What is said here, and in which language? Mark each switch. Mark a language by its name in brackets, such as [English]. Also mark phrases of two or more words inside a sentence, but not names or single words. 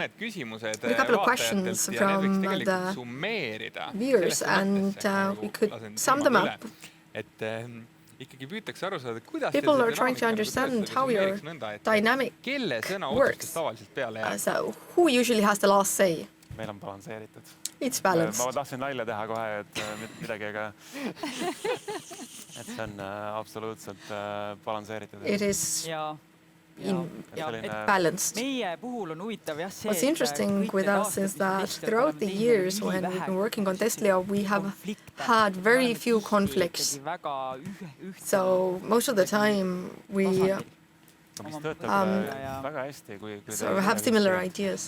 [English] A couple of questions from the viewers, and we could sum them up. People are trying to understand how your dynamic works. So who usually has the last say? It's balanced. [Estonian] Ma tahtsin nalja teha kohe, et midagi, aga see on absoluutselt balansseeritud. [English] It is balanced. What's interesting with us is that throughout the years when we've been working on Tesla, we have had very few conflicts. So most of the time we have similar ideas.